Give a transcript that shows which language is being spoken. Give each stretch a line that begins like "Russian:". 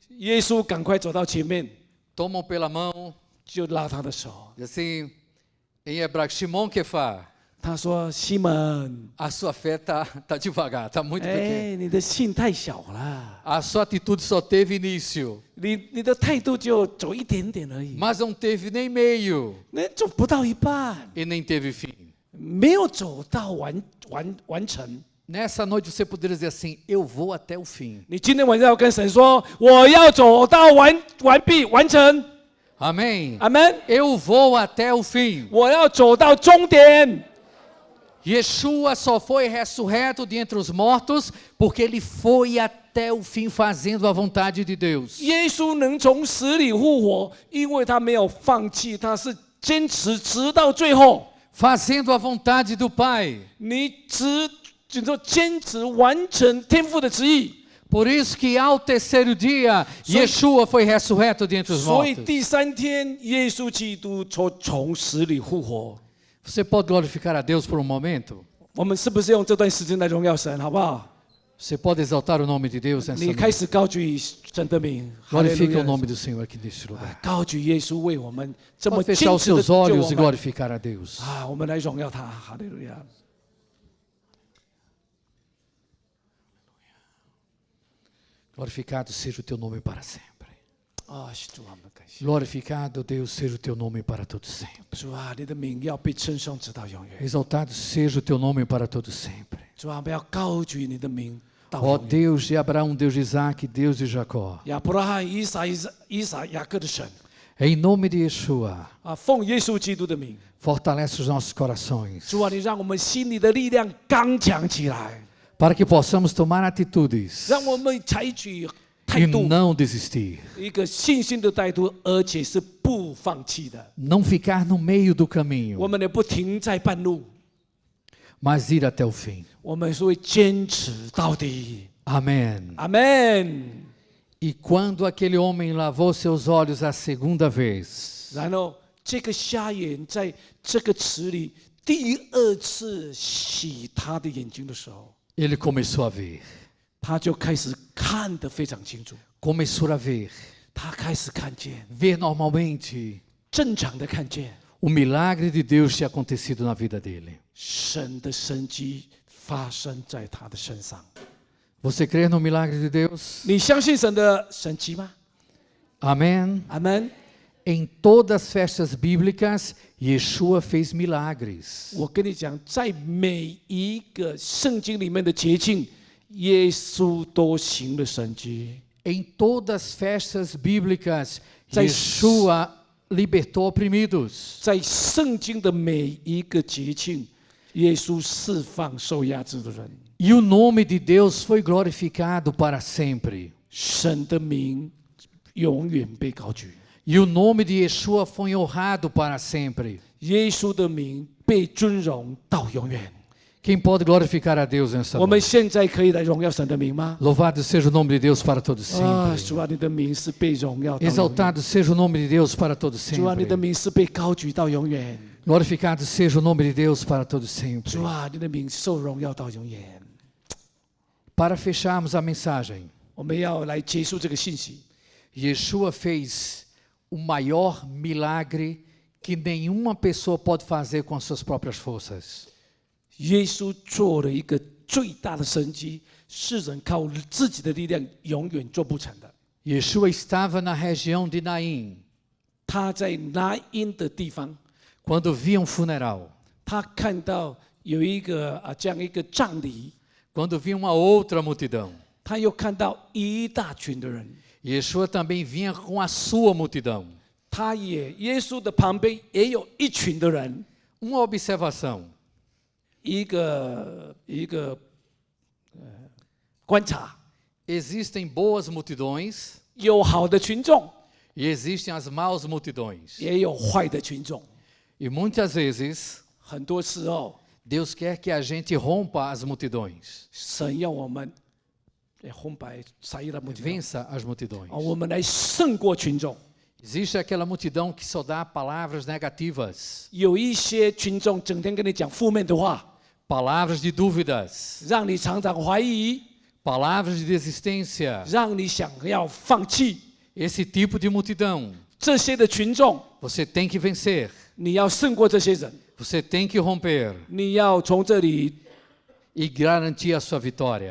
Chinese: 耶稣赶快走到前面，
Portuguese: toma-o pela mão,
Chinese: 就拉他的手，
Portuguese: diz assim, em hebraico, Shimon Kefá,
Chinese: 他说：“西门，
Portuguese: a sua fé tá devagar, tá muito pequena.
Chinese: 你的信太小了，
Portuguese: A sua atitude só teve início,
Chinese: 你的态度就走一点点而已，
Portuguese: mas não teve nem meio
Chinese: 那走不到一半，
Portuguese: e nem teve fim.
Chinese: 没有走到完成。”
Portuguese: Nessa noite você poderia dizer assim: eu vou até o fim.
Chinese: 你今天晚上要跟神说，我要走到完毕完成，
Portuguese: Amém?
Chinese: 阿门。
Portuguese: Eu vou até o fim.
Chinese: 我要走到终点。
Portuguese: Yeshua só foi ressurreto de entre os mortos porque ele foi até o fim fazendo a vontade de Deus.
Chinese: 耶稣能从死里复活，因为他没有放弃，他是坚持直到最后。
Portuguese: Fazendo a vontade do Pai.
Chinese: 你就坚持完成天父的旨意。
Portuguese: Por isso que ao terceiro dia, Yeshua foi ressurreto de entre os
Chinese: 所以
Portuguese: mortos.
Chinese: 第三天，耶稣基督从死里复活。
Portuguese: Você pode glorificar a Deus por um momento?
Chinese: 我们是不是用这段时间来荣耀神，好不好？
Portuguese: Você pode exaltar o nome de Deus nessa
Chinese: 你开
Portuguese: noite.
Chinese: 始高举神的名，
Portuguese: Glorifique o
Chinese: 哈利路亚
Portuguese: nome do Senhor aqui neste lugar.
Chinese: 高举耶稣为我们这么
Portuguese: Pode
Chinese: 坚
Portuguese: fechar os
Chinese: 持的
Portuguese: seus
Chinese: 救我
Portuguese: olhos e
Chinese: 们
Portuguese: glorificar a Deus.
Chinese: 我们来荣耀他，哈利路亚。
Portuguese: Glorificado seja o teu nome para sempre.
Chinese: 主啊，我们感谢
Portuguese: Glorificado, Deus, seja o teu nome para todo sempre.
Chinese: 主啊，你的名要被称颂直到永远。
Portuguese: Exaltado seja o teu nome para todo sempre.
Chinese: 主啊，我们要高举你的名，到
Portuguese: Ó
Chinese: 永远。
Portuguese: Deus de Abraão, Deus de Isaac, Deus de Jacó.
Chinese: 亚伯拉罕、以撒、雅各的神
Portuguese: Em nome de Yeshua,
Chinese: 啊，奉耶稣基督的名，
Portuguese: fortalece os nossos corações,
Chinese: 主啊，你让我们心里的力量刚强起来，
Portuguese: para que possamos tomar atitudes
Chinese: 让我们采取态
Portuguese: e
Chinese: 度，
Portuguese: não desistir.
Chinese: 一个信心的态度，而且是不放弃的。
Portuguese: Não ficar no meio do
Chinese: 我
Portuguese: caminho,
Chinese: 们也不停在半路，
Portuguese: mas ir até o fim.
Chinese: 我们是会坚持到底。
Portuguese: Amém.
Chinese: 阿门。
Portuguese: E quando aquele homem lavou seus olhos a segunda vez,
Chinese: 然后这个瞎眼在这个池里第二次洗他的眼睛的时候，
Portuguese: ele começou a ver.
Chinese: 他就开始看得非常清楚，
Portuguese: Começou a ver.
Chinese: 他开始看见，
Portuguese: Ver normalmente
Chinese: 正常的看见
Portuguese: o milagre de Deus tinha acontecido na vida dele.
Chinese: 神的神迹发生在他的身上。
Portuguese: Você crê no milagre de Deus?
Chinese: 你相信神的神迹吗？
Portuguese: Amém.
Chinese: 阿门。
Portuguese: Em todas as festas bíblicas, Yeshua fez milagres.
Chinese: 我跟你讲，在每一个圣经里面的节庆，耶稣都行了神迹。
Portuguese: Em todas as festas bíblicas,
Chinese: 在-
Portuguese: Yeshua libertou oprimidos.
Chinese: 在圣经的每一个节庆，耶稣释放受压制的人，
Portuguese: E o nome de Deus foi glorificado para sempre.
Chinese: 神的名永远被高举，
Portuguese: E o nome de Yeshua foi honrado para sempre.
Chinese: 耶稣的名被尊荣到永远。
Portuguese: Quem pode glorificar a Deus nessa
Chinese: 我们
Portuguese: noite?
Chinese: 现在可以来荣耀神的名吗？
Portuguese: Louvado seja o nome de Deus para todos
Chinese: 啊，
Portuguese: sempre.
Chinese: 主啊，你的名是被荣耀到永远，
Portuguese: Exaltado seja o nome de Deus para todos
Chinese: 主啊，你的
Portuguese: sempre.
Chinese: 名是被高举到永远，
Portuguese: Glorificado seja o nome de Deus para todos sempre.
Chinese: 主啊，你的名受荣耀到永远。
Portuguese: Para fecharmos a mensagem,
Chinese: 我们要来结束这个信息。
Portuguese: Yeshua fez o maior milagre que nenhuma pessoa pode fazer com as suas próprias forças.
Chinese: 耶稣做了一个最大的神迹，世人靠自己的力量永远做不成的。
Portuguese: Yeshua estava na região de Naim
Chinese: 他在拿因的地方，
Portuguese: quando via um funeral,
Chinese: 他看到有一个这样一个葬礼，
Portuguese: quando via uma outra multidão.
Chinese: 他又看到一大群的人，
Portuguese: Yeshua também vinha com a sua multidão.
Chinese: 耶稣的旁边也有一群的人，
Portuguese: Uma observação:
Chinese: 一个观察，
Portuguese: existem boas multidões
Chinese: 有好的群众，
Portuguese: e existem as maus multidões.
Chinese: 也有坏的群众。
Portuguese: E muitas vezes
Chinese: 很多时候，
Portuguese: Deus quer que a gente rompa as multidões,
Chinese: 神要我们红白撒一的目的，
Portuguese: vença as multidões.
Chinese: 我们来胜过群众。
Portuguese: Existe aquela multidão que só dá palavras negativas,
Chinese: 有一些群众整天跟你讲负面的话，
Portuguese: palavras de dúvidas,
Chinese: 让你常常怀疑，
Portuguese: palavras de desistência.
Chinese: 让你想要放弃。
Portuguese: Esse tipo de multidão
Chinese: 这些的群众，
Portuguese: você tem que vencer,
Chinese: 你要胜过这些人，
Portuguese: você tem que romper
Chinese: 你要从这里
Portuguese: e garantir a sua vitória.